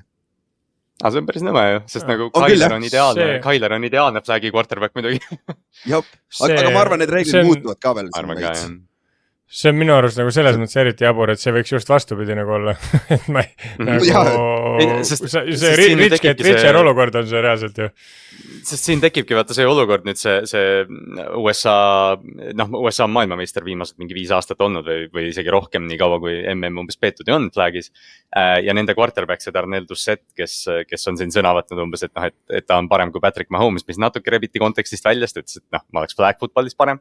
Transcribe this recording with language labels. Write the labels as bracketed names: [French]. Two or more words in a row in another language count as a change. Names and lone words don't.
[Estonian] See on päris nõme ju, sest nagu Kyler on ideaalne flagi quarterback muidugi. Aga ma arvan, need reeglid muutuvad ka veel. See on minu arust nagu selles mõttes eriti jabur, et see võiks just vastupidi nagu olla. Et ma see [English] rich get richer [Estonian] olukord on see reaalselt ju. Sest siin tekibki vaata see olukord nüüd see USA on maailmameister viimased mingi 5 aastat olnud või isegi rohkem nii kaua kui MM umbes peetud ja on flagis. Ja nende quarterback see Darnell Dussett, kes on siin sõna võtnud umbes, et ta on parem kui Patrick Mahomes, mis natuke rebiti kontekstist väljast, ütles, et ma oleks [English] flag footballis [Estonian] parem.